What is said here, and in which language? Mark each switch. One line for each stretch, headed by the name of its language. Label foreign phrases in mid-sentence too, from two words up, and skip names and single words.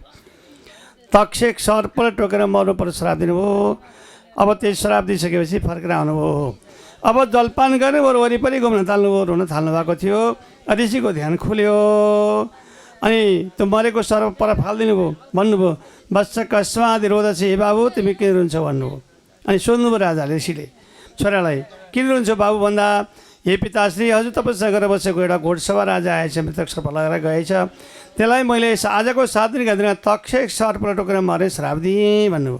Nepali: तक्षक सर्पले टोकेर मर्नु परोस् श्राप दिनुभयो। अब त्यो श्राप दिइसकेपछि फर्केर आउनुभयो। अब जलपान गर्ने बरु वरिपरि घुम्न थाल्नुभयो, रुन थाल्नु भएको थियो। ऋषिको ध्यान खुल्यो अनि त्यो मरेको सर्प पर फालिदिनु भयो। भन्नुभयो,
Sanskrit: वत्स कस्मात् रोदछि
Nepali: हे बाबु, तिमी किन रुन्छौ भन्नुभयो। अनि सोध्नुभयो राजाले ऋषिले छोरालाई, किन रुन्छौ बाबु भन्दा, हे पिताश्री, हजुर तपस्या गरेर बसेको एउटा घोडसभा राजा आएछ, मृतक सर्प लगाएर गएछ, त्यसलाई मैले आजको 7 दिनका दिन तक्षक सर्पले टोकेर मरे श्राप दिएँ भन्नुभयो।